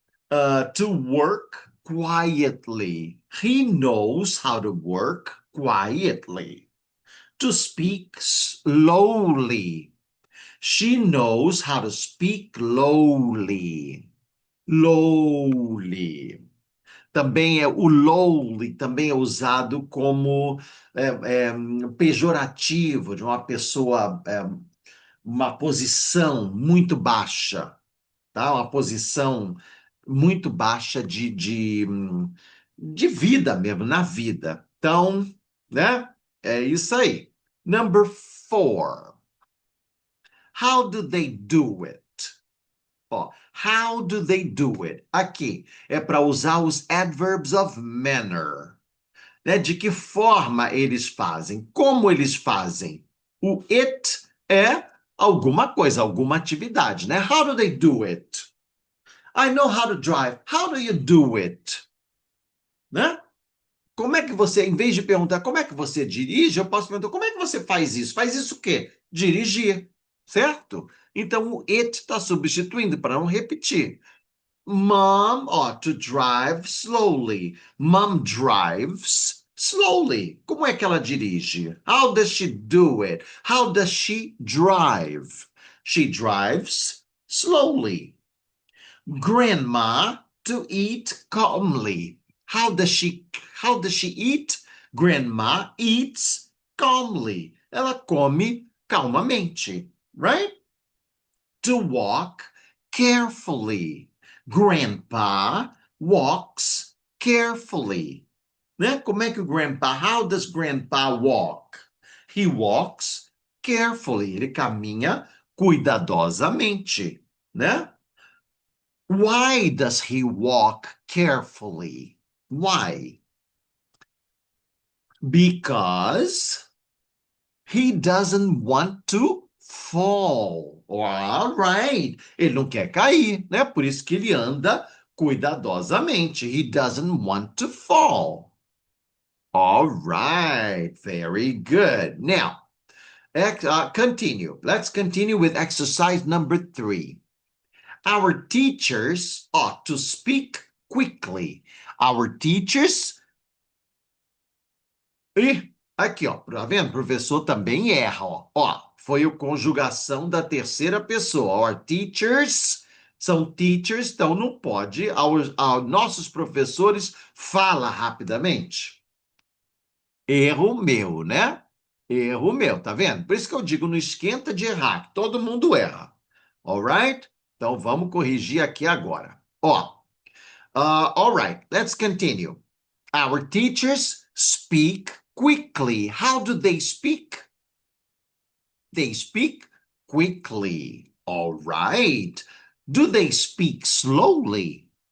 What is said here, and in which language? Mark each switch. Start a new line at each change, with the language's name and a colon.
English: To work quietly. He knows how to work quietly. To speak slowly. She knows how to speak lowly. Lowly.
Portuguese: Também o lowly também é usado como pejorativo de uma pessoa, uma posição muito baixa, tá? Uma posição muito baixa de vida mesmo, na vida. Então, né? É isso aí.
English: Number 4. How do they do it? Ó, how do they do it?
Portuguese: Aqui é para usar os adverbs of manner. Né? De que forma eles fazem? Como eles fazem? O it é alguma coisa, alguma atividade, né?
English: How do they do it? I know how to drive. How do you do it? Né?
Portuguese: Como é que você, em vez de perguntar como é que você dirige, eu posso perguntar como é que você faz isso? Faz isso o quê? Dirigir, certo? Então, o it está substituindo para não repetir.
English: Mom ought to drive slowly. Mom drives slowly.
Portuguese: Como é que ela dirige?
English: How does she do it? How does she drive? She drives slowly. Grandma to eat calmly. How does she eat? Grandma eats calmly.
Portuguese: Ela come calmamente,
English: right? to walk carefully. Grandpa walks carefully.
Portuguese: Né? Como é que o grandpa,
English: how does grandpa walk? He walks carefully.
Portuguese: Ele caminha cuidadosamente, né?
English: Why does he walk carefully? Why? Because he doesn't want to fall. All right.
Portuguese: Ele não quer cair, né? Por isso que ele anda cuidadosamente.
English: He doesn't want to fall. All right. Very good. Now, continue. Let's continue with exercise number 3. Our teachers ought to speak quickly. Our teachers.
Portuguese: E aqui, ó, tá vendo? O professor também erra, ó. Ó, foi a conjugação da terceira pessoa.
English: Our teachers
Portuguese: são teachers, então não pode. Nossos professores fala rapidamente. Erro meu, né? Erro meu, tá vendo? Por isso que eu digo, não esquenta de errar, que todo mundo erra. Alright? Então vamos corrigir aqui agora.
English: Ó, alright, let's continue. Our teachers speak quickly. How do they speak? They speak quickly. Alright. Do they speak slowly?